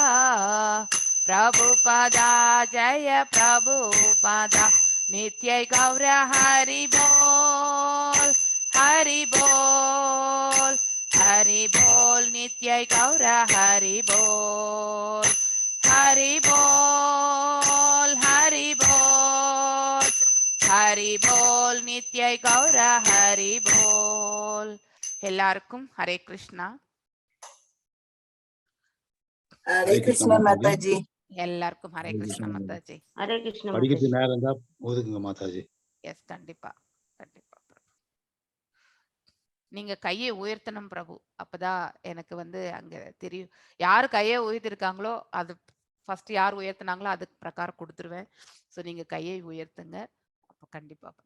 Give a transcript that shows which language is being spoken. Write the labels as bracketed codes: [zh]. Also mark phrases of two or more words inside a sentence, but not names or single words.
[hi] प्रभुपदा जय प्रभुपदा नित्य गौर हरि बोल हरि बोल हरि बोल नित्य गौर हरि बोल हरि बोल हरि बोल हरि बोल नित्य गौर हरि बोल [ta] எல்லாருக்கும் ஹரே கிருஷ்ணா [hi] हरे कृष्णा माताजी [ta] எல்லாருக்கும் ஹரே கிருஷ்ணா மாதாஜி ஹரே கிருஷ்ணா படிக்கிறது நேரம் இருந்தா ஒதுக்குங்க மாதாஜி எஸ் கண்டிப்பா கண்டிப்பா நீங்க கையை உயர்த்தணும் பிரபு அப்பதான் எனக்கு வந்து அங்க தெரியும் யாரு கையை உயர்த்திருக்காங்களோ அது ஃபர்ஸ்ட் யார் உயர்த்தினாங்களோ அதுக்கு பிரகாரம் கொடுத்துருவேன் ஸோ நீங்க கையை உயர்த்துங்க அப்ப கண்டிப்பா